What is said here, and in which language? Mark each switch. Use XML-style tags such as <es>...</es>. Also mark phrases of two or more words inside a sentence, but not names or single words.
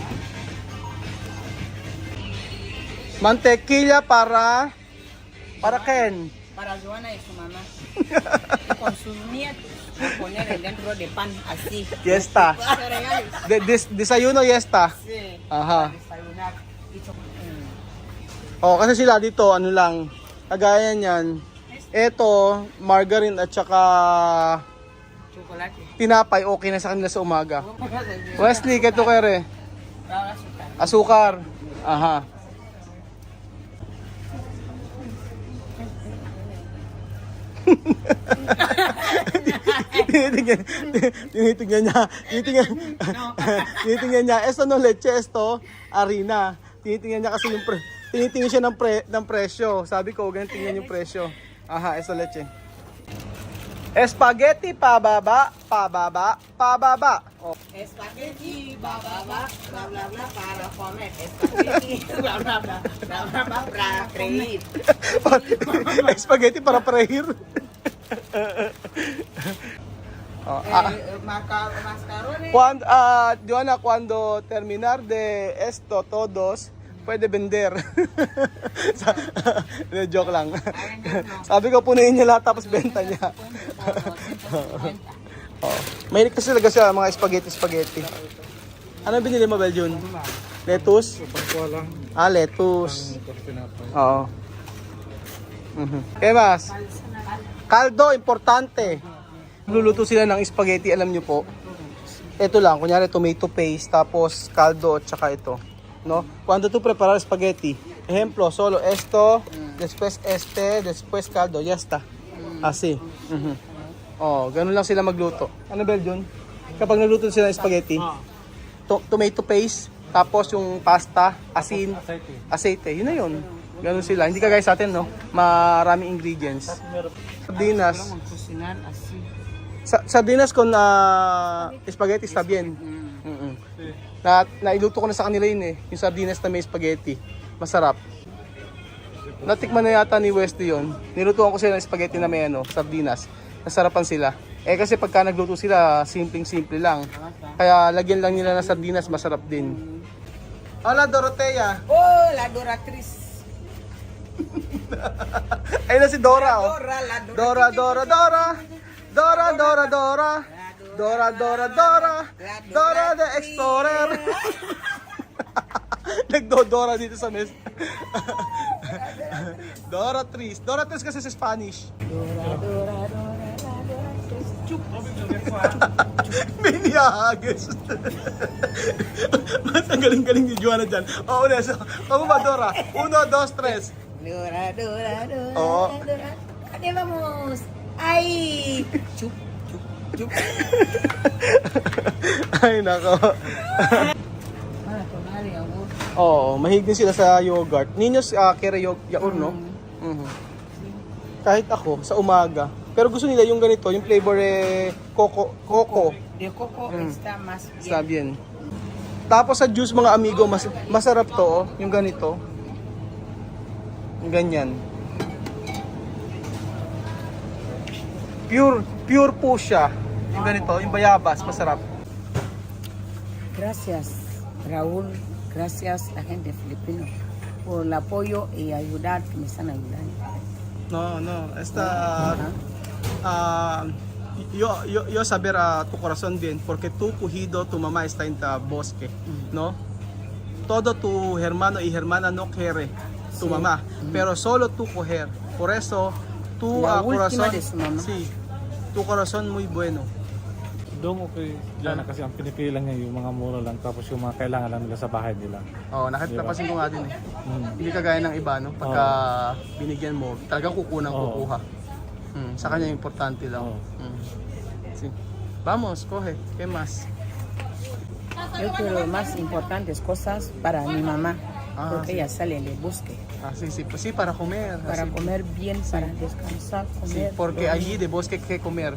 <es>Mantequilla para quién? Para Joana y su mamá. Y con sus nietos. Voy a poner dentro de pan así. Ya está. Cereales. Desayuno ya está. Sí. Aha. Desayunar. Y</es> <tl>Oh, kasi sila dito, ano lang, kagaya niyan. Ito, margarine at saka chocolate. tinapay, okay na sa kanila sa umaga.</tl> <es>Wesley, keto kere? Asukar. Aha.</es> <tl>tinitingnan niya, tinitingnan niya,</tl> <es>esto no leche, esto, harina.</es> <tl>Tinitingnan niya kasi yung tinitingnan siya ng presyo. Sabi ko, ganyan tingnan yung presyo.</tl> <es>Aha, esto leche.</es> <tl>Spaghetti, pababa, pababa, pababa. Oh. Spaghetti, bla bla bla, bla bla bla,</tl> <es>para comer. Spaghetti, bla bla bla, bla bla bla, para freír. Spaghetti para freír. Oh, Mascarones. Joana, cuando terminar de esto todos, puede vender.</es> <tl>Joke lang. Sabi ko, punuin niya lahat tapos benta niya. Oh. Mahilig kasi talaga siya mga spaghetti. Ano binili mo, Beljun? Lettuce? Lettuce. Oo.</tl> <es>¿Qué más? Caldo, importante.</es> <tl>Luluto sila ng spaghetti, alam nyo po. Ito lang, kunyari tomato paste, tapos caldo, at saka ito.</tl> <es>No? Cuando tú preparas spaghetti, ejemplo, solo esto, después después caldo, ya está. Así.</es> <tl>Oh, ganun lang sila magluto. Ano, Beljun? Kapag nagluto sila ng spaghetti, tomato paste, tapos yung pasta, asin, aceite. Yun na yun. Ganun sila. Hindi kagaya sa atin, no? Maraming ingredients.</tl> <es>Sardinas. Cocinar así. Sardinas con spaghetti está bien.</es> <tl>Nailuto ko na sa kanila yun eh. Yung sardinas na may spaghetti. Masarap. Natikman na yata ni Westy yun. Nilutuan ko sila ng spaghetti na may sardinas. Nasarapan sila. Eh kasi pagka nagluto sila, simpleng-simple lang. Kaya lagyan lang nila ng sardinas, masarap din.</tl> <es>Hola Dorotea. Oh, la Doratriz.</es> <tl>Ayun na si Dora, oh.</tl> <es>La</es> <tl>Dora, Dora, Dora. Dora, Dora, Dora. Dora, Dora, Dora.</tl> <en>Dora the Explorer.</en> <tl>Nagdodora dito sa mes. Dora Tris. Dora Tris kasi sa Spanish. Miniyagis. Mas ang galing-galing ni Joana dyan. Oo, Neso.</tl> <es>Como ba,</es> <tl>Dora? 1, 2, 3. Dora, Dora, Dora. Oo. Dora.</tl> <es>¿Dónde vamos? ¡Ay! Chup, chup, chup.</es> <tl>Ay, nako.</tl> <es>Para tomar yogur.</es> <tl>Oo, mahilig din sila sa yogurt.</tl> <es>Niños, kere yaur,</es> <tl>no? Mhm. Kahit ako, sa umaga. Pero gusto nila yung ganito, yung flavor coco.</tl> <es>De coco está más bien. Está bien.</es> <tl>Tapos sa juice,</tl> <es>mga amigo,</es> <tl>masarap to, oh, yung ganito. Yung ganyan. Pure po siya. Yung ganito, yung bayabas, masarap.</tl> <es>Gracias, Raúl. Gracias, la gente filipina, por el apoyo y ayudar que me están ayudando. No, yo saber tu corazón bien, porque tu cogido, tu mamá está en el bosque, ¿no? Todo tu hermano y hermana no quiere tu mamá, pero solo tú coger. Por eso, tu La última corazón, de su mamá. sí, tu corazón muy bueno.</es> <tl>Doon okay dyan na kasi ang pinipili lang niya yung mga mura lang tapos yung mga kailangan lang nila sa bahay nila. Oh, napapansin ko nga din eh. Hindi kagaya ng iba, no? Pagka binigyan mo, talagang kukuha. Sa kanya importante lang.</tl> <es>Sí. Vamos, coge. ¿Qué más? Yo quiero más importantes cosas para mi mamá, porque sí. ella sale de bosque, Sí, pues sí, para comer. para así. comer bien, para descansar, Sí, comer. porque dormir. allí de bosque hay que comer.</es>